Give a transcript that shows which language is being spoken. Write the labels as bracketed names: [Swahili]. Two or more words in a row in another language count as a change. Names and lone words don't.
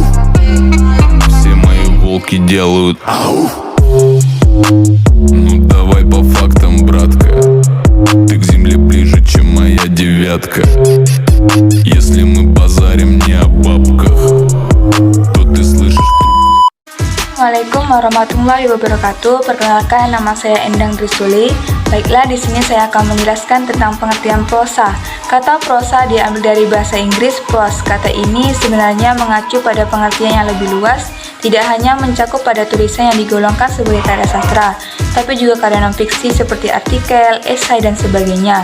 [Russian] Все мои волки делают ауф. Ну давай по фактам, братка. Ты к земле ближе, чем моя девятка. Если мы базарим не о бабках, то ты слышишь. [Arabic] السلام عليكم ورحمة الله وبركاته. [Indonesian] Perkenalkan, nama saya Endang Trisuli. Baiklah, di sini saya akan menjelaskan tentang pengertian prosa. Kata prosa diambil dari bahasa Inggris prose. Kata ini sebenarnya mengacu pada pengertian yang lebih luas, tidak hanya mencakup pada tulisan yang digolongkan sebagai karya sastra, tapi juga karya non-fiksi seperti artikel, esai, dan sebagainya.